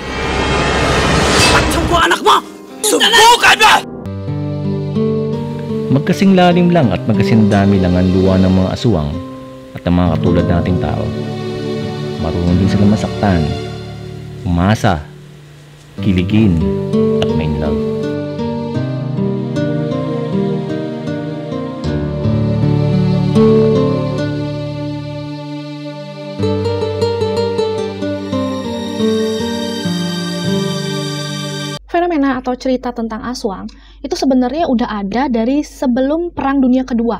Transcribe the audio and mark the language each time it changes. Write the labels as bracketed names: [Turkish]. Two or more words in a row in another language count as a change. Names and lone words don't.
[Filipino] Patang ko anak mo! Subukan mo! Magkasing lalim lang at magkasing dami lang ang luwa ng mga aswang at ng mga katulad nating tao. Marunong din sila masaktan, umasa, kiligin, at main love. [Indonesian] Fenomena atau cerita tentang aswang itu sebenarnya udah ada dari sebelum Perang Dunia Kedua.